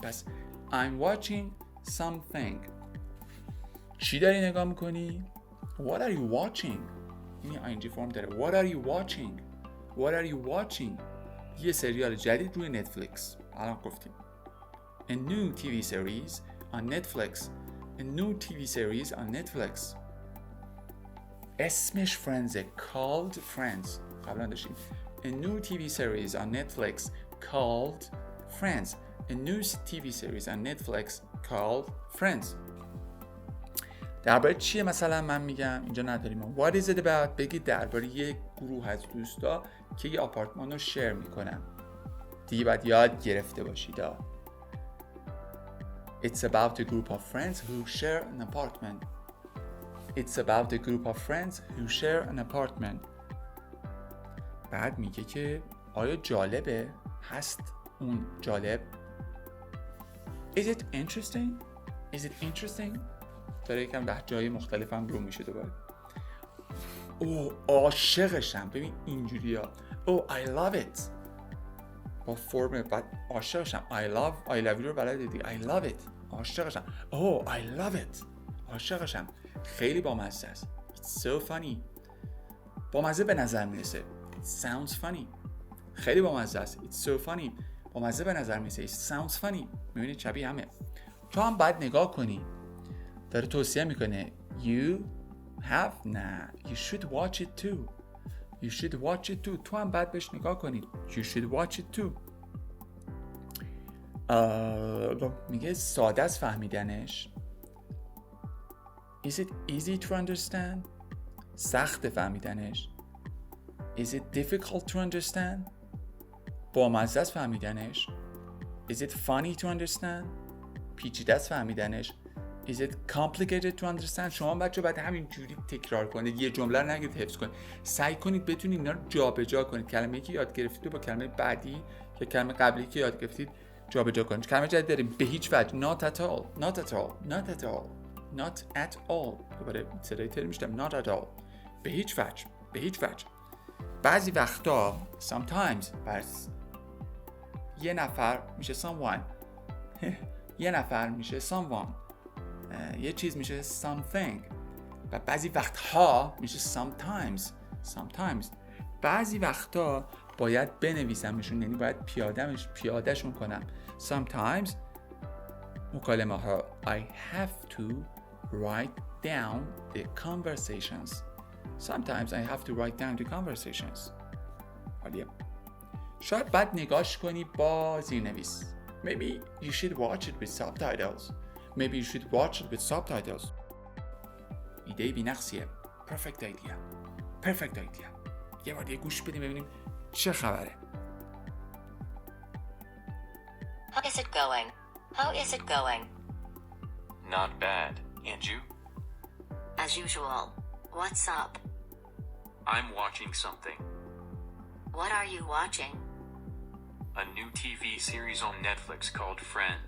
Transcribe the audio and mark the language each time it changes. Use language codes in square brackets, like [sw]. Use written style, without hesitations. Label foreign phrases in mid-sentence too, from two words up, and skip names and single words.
[en] پس I'm watching something. [fa] چی داری نگاه میکنی؟ [en] What are you watching؟ [fa] این ING فرم داره. [en] What are you watching؟ What are you watching؟ [fa] یه سریال جدید روی نتفلیکس. الان گفتیم. [en] A new TV series on Netflix. A new TV series on Netflix. [fa] اسمش فرندز. [en] Called Friends. [fa] قبلا داشتیم. [en] A new TV series on Netflix called Friends. A new TV series on Netflix called Friends. [fa] درباره چیه مثلا من میگم اینجا نداریم. [en] What is it about؟ [fa] بگید درباره یک گروه از دوستا که یه آپارتمان رو شیر میکنن. دیگه باید یاد گرفته باشید. [en] It's about a group of friends who share an apartment. It's about a group of friends who share an apartment. [fa] بعد میگه که آیا جالبه؟ هست اون جالب؟ [en] Is it interesting? Is it interesting؟ [fa] داره یکم لهجه‌های مختلفم رو میشه دوباره. اوه عاشقشم. ببین اینجوریا. [en] Oh I love it. [fa] با فرم بعد عاشقشم. [en] I love you [fa] رو بلده دیگه. [en] I love it. عاشقشم. Oh I love it. [fa] عاشقشم. خیلی بامزه است. [en] It's so funny. [fa] بامزه به نظر میرسه. [en] It sounds funny. [fa] خیلی بامزه است. [en] It's so funny. [fa] بامزه به نظر میرسه. [en] It sounds funny. [fa] میبینید شبیه همه. تو هم باید نگاه کنی. داره توصیه میکنه. [en] You have نه. You should watch it too. You should watch it too. [fa] تو هم باید بهش نگاه کنید. [en] You should watch it too. [fa] میگه ساده است فهمیدنش. [en] Is it easy to understand؟ [fa] سخت فهمیدنش. [en] Is it difficult to understand؟ [fa] بامزه است فهمیدنش. [en] Is it funny to understand؟ [fa] پیچیده است فهمیدنش. [en] Is it complicated to understand؟ [fa] شما بچه باید همین جوری تکرار کنید. یه جمله رو نگید حفظ کنید. سعی کنید بتونید اینا رو جابجا کنید. کلمه‌ای که یاد گرفتید رو با کلمه بعدی یا کلمه قبلی که یاد گرفتید جابجا کنید. کلمه جدید داریم. به هیچ وجه. [en] Not at all. Not at all. Not at all. Not at all. [fa] دوباره صدای تر میشتم. [en] Not at all. [fa] به هیچ وجه. به هیچ وجه. بعضی وقتا sometimes پس یه نفر میشه someone. یه نفر میشه someone. یه چیز میشه something. و بعضی وقتها میشه sometimes. بعضی وقتا باید بنویسمشون، یعنی باید پیادهشون کنم. [en] Sometimes [fa] مکالمه ها [en] I have to write down the conversations. Sometimes I have to write down the conversations. [fa] عالیه. شاید بعد نگاش کنی با زیرنویس. [en] Maybe you should watch it with subtitles. Maybe you should watch it with subtitles. [fa] ایده بی‌نقصیه. [en] Perfect idea. [fa] یه بار دیگه گوش بدیم ببینیم چه خبره. [en] How is it going? How is it going? Not bad. And you? As usual. What's up? I'm watching something. What are you watching? A new TV series on Netflix called Friends.